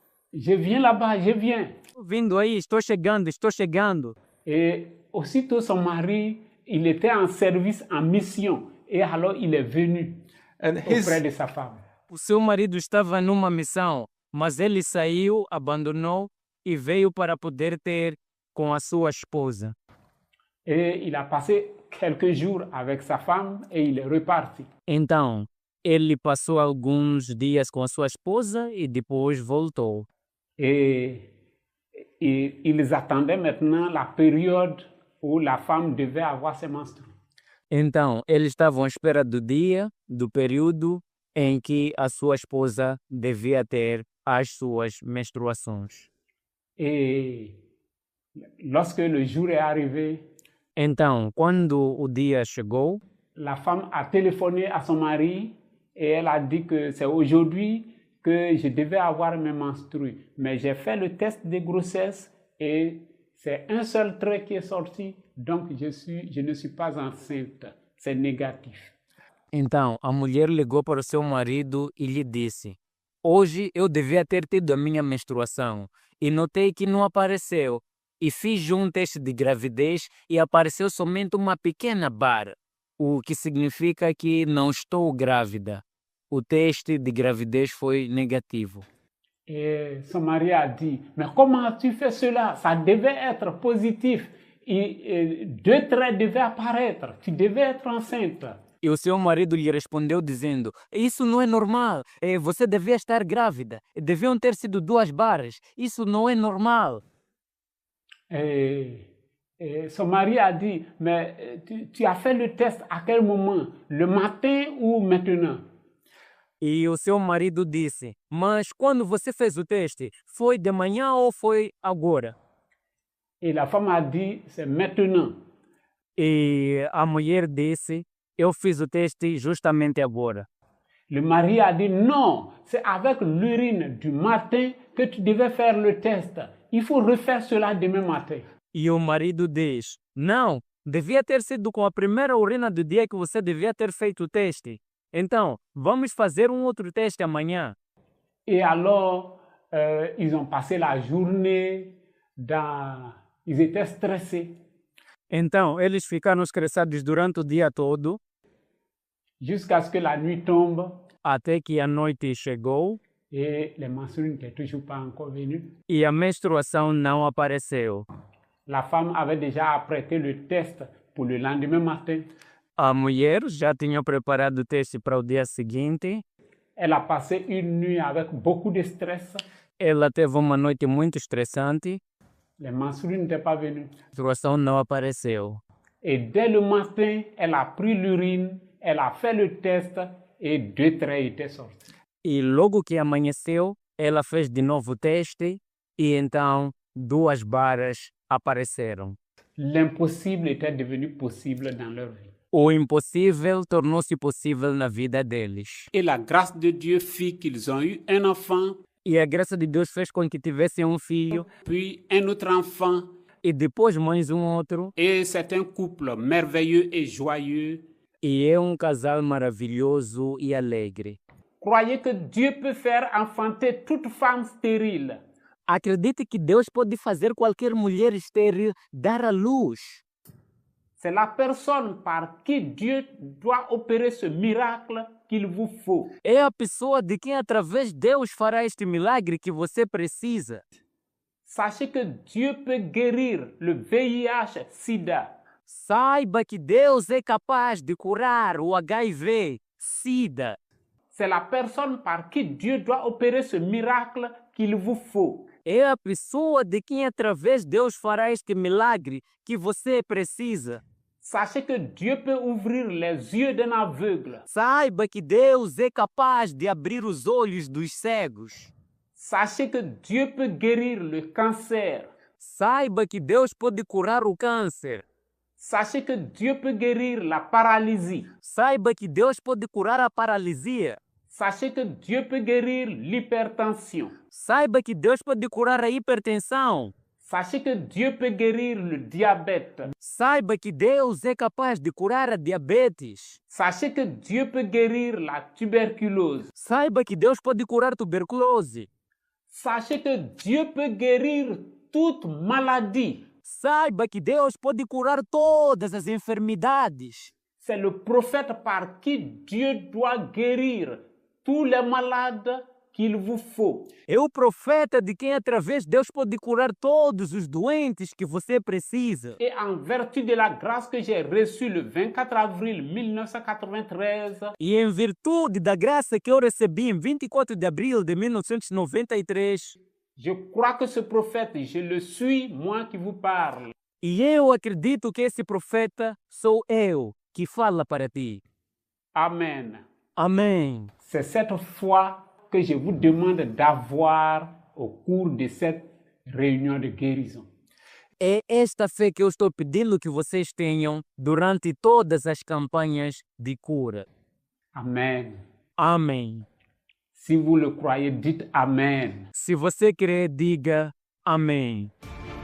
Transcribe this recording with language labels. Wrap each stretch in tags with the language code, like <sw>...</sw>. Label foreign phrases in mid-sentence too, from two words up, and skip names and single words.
<fr>Je viens là-bas, je viens.</fr> <pt>Vindo aí, estou chegando, estou chegando.</pt> <fr>Et aussitôt son mari, il était en service, en mission. Et alors il est venu And auprès de sa femme.</fr> <pt>O seu marido estava numa missão, mas ele saiu, abandonou e veio para poder ter com a sua esposa.</pt> <fr>Et il a passé quelques jours avec sa femme et il est reparti.</fr> <pt>Então, ele passou alguns dias com a sua esposa e depois voltou.</pt> <fr>Et ils attendaient maintenant la période où la femme devait avoir ses menstrues.</fr> <pt>Então, eles estavam à espera do dia, do período em que a sua esposa devia ter as suas menstruações.</pt> <fr>Et lorsque le jour est arrivé,</fr> <pt>Então, quando o dia chegou,</pt> <fr>la femme a téléphoné à son mari et elle a dit que c'est aujourd'hui que je devais avoir mes menstrues. Mais j'ai fait le test de grossesse et c'est un seul trait qui est sorti, donc je ne suis pas enceinte. C'est négatif.</fr> <pt>então a mulher ligou para o seu marido e lhe disse: hoje eu devia ter tido a minha menstruação e notei que não apareceu. E fiz um teste de gravidez e apareceu somente uma pequena barra, o que significa que não estou grávida. O teste de gravidez foi negativo.</pt> <fr>Et son mari a dit, mais comment tu fais cela? Ça devait être positif. Et 2 traits devaient apparaître. Tu devais être enceinte.</fr> <pt>E o seu marido lhe respondeu dizendo: isso não é normal, você devia estar grávida, deviam ter sido 2 barras, isso não é normal.</pt> <fr>Et son mari a dit, mais tu as fait le test à quel moment? Le matin ou maintenant?</fr> <pt>E o seu marido disse: mas quando você fez o teste, foi de manhã ou foi agora?</pt> <fr>Et la femme a dit, c'est maintenant.</fr> <pt>E a mulher disse: eu fiz o teste justamente agora.</pt> <fr>Le mari a dit, non, c'est avec l'urine du matin que tu devais faire le test. Il faut refaire cela demain matin.</fr> <pt>E o marido diz: não, devia ter sido com a primeira urina do dia que você devia ter feito o teste. Então, vamos fazer um outro teste amanhã.</pt> <fr>Et alors, ils ont passé la journée Ils étaient stressés.</fr> <pt>Então, eles ficaram estressados durante o dia todo,</pt> <fr>Jusqu'à ce que la nuit tombe</fr> <pt>até que a noite chegou</pt> <fr>et les menstrues n'étaient toujours pas encore venues.</fr> <pt>e a menstruação não apareceu.</pt> <fr>La femme avait déjà apprêté le test pour le lendemain matin.</fr> <pt>A mulher já tinha preparado o teste para o dia seguinte.</pt> <fr>Elle a passé une nuit avec beaucoup de stress.</fr> <pt>Ela teve uma noite muito estressante.</pt> <fr>Les menstrues n'étaient pas venues.</fr> <pt>A menstruação não apareceu.</pt> <fr>Et dès le matin, elle a pris l'urine, elle a fait le test et 2 traits étaient sortis.</fr> <pt>E logo que amanheceu, ela fez de novo o teste e então 2 barras apareceram.</pt> <fr>L'impossible était devenu possible dans leur vie.</fr> <pt>O impossível tornou-se possível na vida deles.</pt> <fr>Et la grâce de Dieu fit qu'ils ont eu un enfant,</fr> <pt>E a graça de Deus fez com que tivessem um filho</pt> <fr>puis un autre enfant.</fr> <pt>e depois mais um outro.</pt> <fr>Et c'est un couple merveilleux et joyeux.</fr> <pt>E é um casal maravilhoso e alegre.</pt> <fr>Croyez que Dieu peut faire enfanter toute femme stérile.</fr> <pt>Acredite que Deus pode fazer qualquer mulher estéril dar à luz.</pt> <fr>C'est la personne par qui Dieu doit opérer ce miracle qu'il vous faut.</fr> <pt>É a pessoa de quem através Deus fará este milagre que você precisa.</pt> <fr>Sachez que Dieu peut guérir le VIH, SIDA.</fr> <pt>Saiba que Deus é capaz de curar o HIV, SIDA.</pt> <fr>C'est la personne par qui Dieu doit opérer ce miracle qu'il vous faut.</fr> <pt>É a pessoa de quem através Deus fará este milagre que você precisa.</pt> <fr>Sachez que Dieu peut ouvrir les yeux d'un aveugle.</fr> <pt>Saiba que Deus é capaz de abrir os olhos dos cegos.</pt> <fr>Sachez que Dieu peut guérir le cancer.</fr> <pt>Saiba que Deus pode curar o câncer.</pt> <fr>Sachez que Dieu peut guérir la paralysie.</fr> <pt>Saiba que Deus pode curar a paralisia.</pt> <fr>Sachez que Dieu peut guérir l'hypertension.</fr> <pt>Saiba que Deus pode curar a hipertensão.</pt> <fr>Sachez que Dieu peut guérir le diabète.</fr> <pt>Saiba que Deus é capaz de curar a diabetes.</pt> <fr>Sachez que Dieu peut guérir la tuberculose.</fr> <pt>Saiba que Deus pode curar tuberculose.</pt> <fr>Sachez que Dieu peut guérir toute maladie.</fr> <pt>Saiba que Deus pode curar todas as enfermidades.</pt> <fr>C'est le prophète par qui Dieu doit guérir tous les malades qu'il vous faut.</fr> <pt>É o profeta de quem, através de Deus, pode curar todos os doentes que você precisa.</pt> <fr>Et en vertu de la grâce que j'ai reçue le 24 avril 1993,</fr> <pt>E em virtude da graça que eu recebi em 24 de abril de 1993,</pt> <fr>je crois que ce prophète, je le suis, moi qui vous parle.</fr> <pt>e eu acredito que esse profeta sou eu que fala para ti.</pt> <fr>Amen.</fr> <pt>Amém.</pt> <fr>C'est cette foi que je vous demande d'avoir au cours de cette réunion de guérison.</fr> <pt>É esta fé que eu estou pedindo que vocês tenham durante todas as campanhas de cura.</pt> <fr>Amen.</fr> <pt>Amém.</pt> <fr>Si vous le croyez, dites Amen.</fr> <pt>Se você crer, diga amém.</pt>